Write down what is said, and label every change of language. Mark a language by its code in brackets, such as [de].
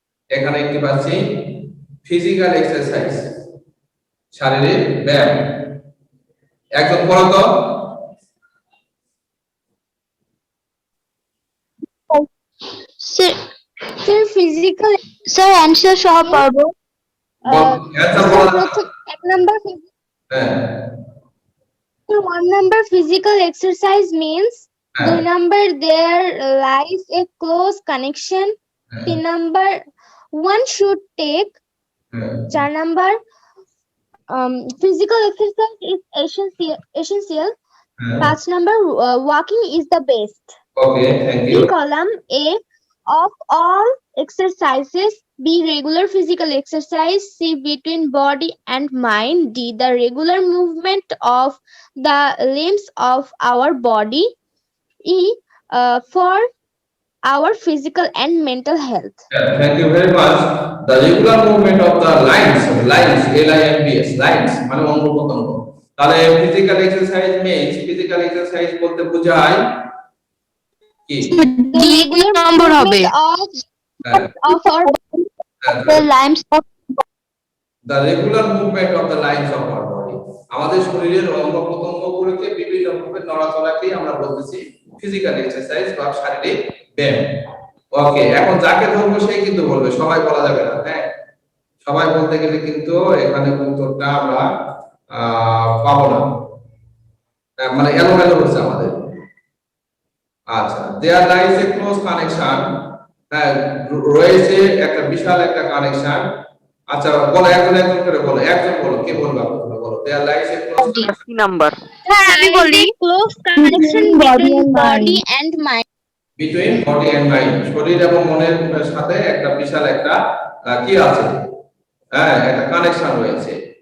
[bn] এখানে একটি পাচ্ছি ফিজিক্যাল এক্সারসাইজ, শারীরিক ব্যায়াম। একজন পড়ো তো। [en] Sir, physical. Sir, answer [bn] সহ পারবো। অ্যানসার বলা এক নাম্বার হ্যাঁ [en] 1 number physical exercise means [bn] হ্যাঁ [en] 2 number there lies a close connection. 3 number one should take. [bn] হ্যাঁ [en] 4 number physical exercise is essential. 5 number walking is the best. Okay, thank you. In column A, of all exercises, B, regular physical exercise. C, between body and mind. D, the regular movement of the limbs of our body. E, for our physical and mental health. Thank you very much. The regular movement of the lines, LIMBS, lines [bn] মানে অঙ্গ প্রত্যঙ্গ। তাহলে physical exercise means, physical exercise বলতে বোঝায় কি, [en] The regular [bn] number হবে। [en] movement of our the limbs of regular movement of the lines of our body, [bn] আমাদের শরীরের অঙ্গ প্রত্যঙ্গগুলোকে বিভিন্ন ভাবে নড়াচড়াকেই আমরা বলতেছি ফিজিক্যাল এক্সারসাইজ বা শারীরিক ব্যায়াম। ওকে, এখন যাকে ধরবো সেই কিন্তু বলবে, সবাই বলা যাবে না। হ্যাঁ, সবাই বলতে গেলে কিন্তু এখানে উত্তরটা আমরা পাবো না, মানে এলোমেলো হচ্ছে আমাদের। আচ্ছা, [en] there lies a close connection, [bn] হ্যাঁ রয়েছে একটা বিশাল একটা কানেকশন। আচ্ছা বলো, একজন একজন করে বলো, একজন বলো, কে বলবা প্রথমে বলো, [en] there lies a close [bn] কি নাম্বার? আমি বলি [en] close connection between body and mind. Between body and mind, [bn] শরীর এবং মনের সাথে একটা বিশাল একটা কি আছে, হ্যাঁ একটা কানেকশন রয়েছে।